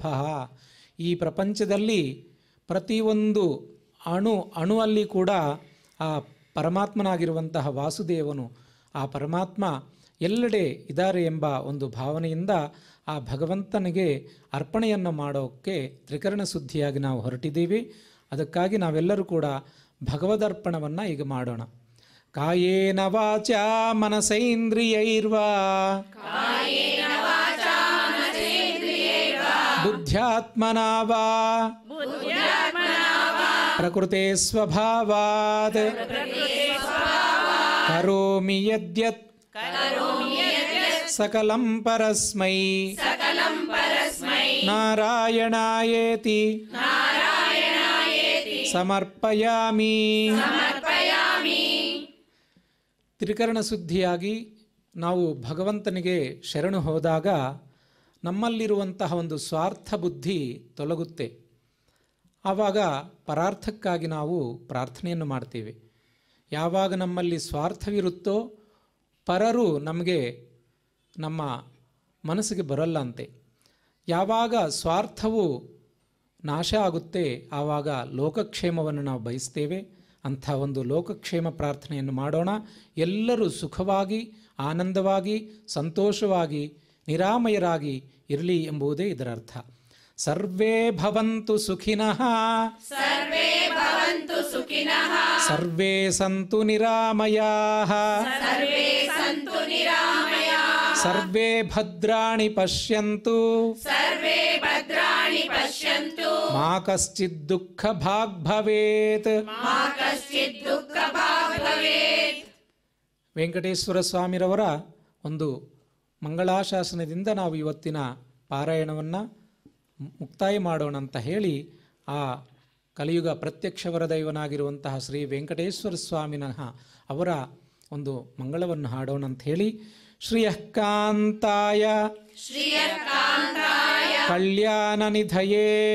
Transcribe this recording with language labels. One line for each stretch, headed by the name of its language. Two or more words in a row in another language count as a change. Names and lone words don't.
Kannada: ಈ ಪ್ರಪಂಚದಲ್ಲಿ ಪ್ರತಿಯೊಂದು ಅಣುವಲ್ಲಿ ಕೂಡ ಆ ಪರಮಾತ್ಮನಾಗಿರುವಂತಹ ವಾಸುದೇವನು, ಆ ಪರಮಾತ್ಮ ಎಲ್ಲೆಡೆ ಇದ್ದಾರೆ ಎಂಬ ಒಂದು ಭಾವನೆಯಿಂದ ಆ ಭಗವಂತನಿಗೆ ಅರ್ಪಣೆಯನ್ನು ಮಾಡೋಕ್ಕೆ ತ್ರಿಕರಣ ಶುದ್ಧಿಯಾಗಿ ನಾವು ಹೊರಟಿದ್ದೀವಿ. ಅದಕ್ಕಾಗಿ ನಾವೆಲ್ಲರೂ ಕೂಡ ಭಗವದರ್ಪಣವನ್ನು ಈಗ ಮಾಡೋಣ.
Sanskrit: ಕಾಯೇನ ವಾಚಾ ಮನಸೈಂದ್ರಿಯೈರ್ವಾ ಬುದ್ಧ್ಯಾತ್ಮನಾ ವಾ ಪ್ರಕೃತೆ ಸ್ವಭಾವಾತ್ ಕರೋಮಿ ಯದ್ಯತ್ ಸಕಲಂ ಪರಸ್ಮೈ ನಾರಾಯಣಾಯೇತಿ ಸಮರ್ಪಯಾಮಿ.
Kannada: ತ್ರಿಕರಣ ಶುದ್ಧಿಯಾಗಿ ನಾವು ಭಗವಂತನಿಗೆ ಶರಣು ಹೋದಾಗ ನಮ್ಮಲ್ಲಿರುವಂತಹ ಒಂದು ಸ್ವಾರ್ಥ ಬುದ್ಧಿ ತೊಲಗುತ್ತೆ. ಆವಾಗ ಪರಾರ್ಥಕ್ಕಾಗಿ ನಾವು ಪ್ರಾರ್ಥನೆಯನ್ನು ಮಾಡ್ತೀವಿ. ಯಾವಾಗ ನಮ್ಮಲ್ಲಿ ಸ್ವಾರ್ಥವಿರುತ್ತೋ ಪರರು ನಮಗೆ ನಮ್ಮ ಮನಸ್ಸಿಗೆ ಬರಲ್ಲ ಅಂತೆ. ಯಾವಾಗ ಸ್ವಾರ್ಥವು ನಾಶ ಆಗುತ್ತೆ ಆವಾಗ ಲೋಕಕ್ಷೇಮವನ್ನು ನಾವು ಬಯಸ್ತೇವೆ. ಅಂಥ ಒಂದು ಲೋಕಕ್ಷೇಮ ಪ್ರಾರ್ಥನೆಯನ್ನು ಮಾಡೋಣ. ಎಲ್ಲರೂ ಸುಖವಾಗಿ, ಆನಂದವಾಗಿ, ಸಂತೋಷವಾಗಿ, ನಿರಾಮಯರಾಗಿ ಇರಲಿ ಎಂಬುದೇ ಇದರ ಅರ್ಥ.
Sanskrit: ಸರ್ವೇ ಭವಂತು ಸುಖಿನಃ ಸರ್ವೇ ಸಂತು ನಿರಾಮಯಾಃ ಸರ್ವೇ ಭದ್ರಾಣಿ ಪಶ್ಯಂತು ಮಾ ಕಶ್ಚಿತ್ ದುಃಖ ಭಾಗ್ ಭವೇತ್.
Kannada: ವೆಂಕಟೇಶ್ವರ ಸ್ವಾಮಿರವರ ಒಂದು ಮಂಗಳಾಶಾಸನದಿಂದ ನಾವು ಇವತ್ತಿನ ಪಾರಾಯಣವನ್ನು ಮುಕ್ತಾಯ ಮಾಡೋಣ ಅಂತ ಹೇಳಿ ಆ ಕಲಿಯುಗ ಪ್ರತ್ಯಕ್ಷ ವರದೈವನಾಗಿರುವಂತಹ ಶ್ರೀ ವೆಂಕಟೇಶ್ವರ ಸ್ವಾಮಿನಃ ಅವರ ಒಂದು ಮಂಗಳವನ್ನು ಹಾಡೋಣ ಅಂತ ಹೇಳಿ
Sanskrit: ಶ್ರೀಯಃಕಾಂತಾಯ ಕಲ್ಯಾಣ ನಿಧಯೇ